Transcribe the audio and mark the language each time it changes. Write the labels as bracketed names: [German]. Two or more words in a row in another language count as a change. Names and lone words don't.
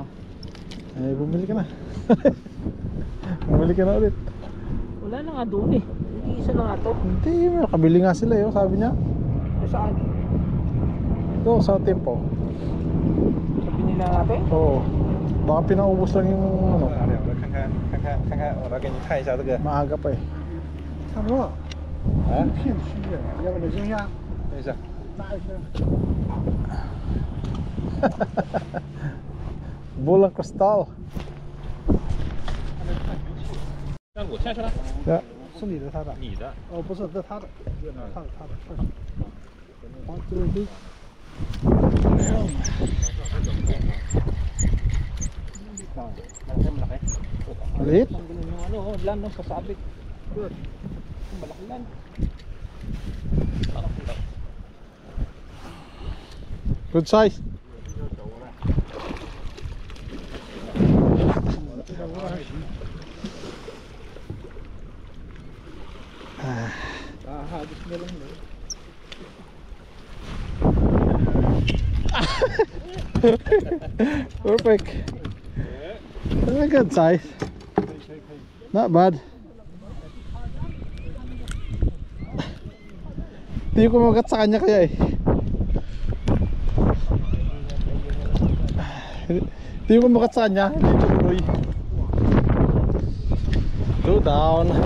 [Filipino] Ay, bumili ka na. Bumili ka na ulit. Wala na nga doon eh. Hindi isa na nga to. Hindi, may nakabili nga sila eh, sabi niya. Saan? Ito, sa tempo. Sabi nila natin? Oo. Baka pinaubos lang yung ano, [Chinese] 看看，我来给你看一下这个， [Filipino] maaga pa eh. [Chinese] 它差不多。啊一片区域，要不你扔下，等一下。拿一下。 Bulan kristal. 让我下去了。 Ya. 是你的，他的。你的。哦，不是，这他的，他的。好，这个是。 [Filipino] Maliit. Tanggalin yung ano, lan no, sasabit. Good. Malaki lan. [English] Good size. [Filipino] Hagis na lang no. [English] Perfect. That's a good size. Not bad. [Filipino] Hindi ko kumagat sa kanya kaya eh. Hindi ko kumagat sa kanya. Hindi tuloy. [English] Go down.